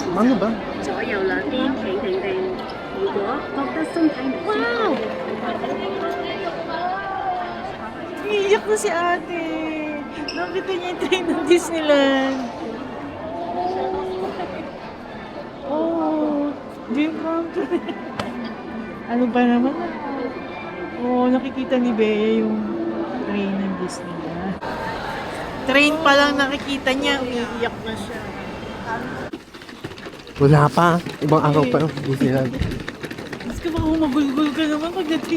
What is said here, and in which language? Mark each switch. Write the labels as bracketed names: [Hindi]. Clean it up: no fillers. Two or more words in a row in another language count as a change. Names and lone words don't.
[Filipino] Ano ba? [Cantonese] 左右兩邊企定定。如果覺得身體唔舒服， [Filipino] Iiyak na si ate. Nakita niya yung train ng Disneyland. [English] Oh, dream come true. [Filipino] Ano ba naman? Oh, nakikita ni Bea yung train ng Disneyland. Train pa lang nakikita niya, umiiyak na siya. Wala pa. Ibang araw pa yung Disneyland. Mas ka baka humagulgul ka naman pagdating.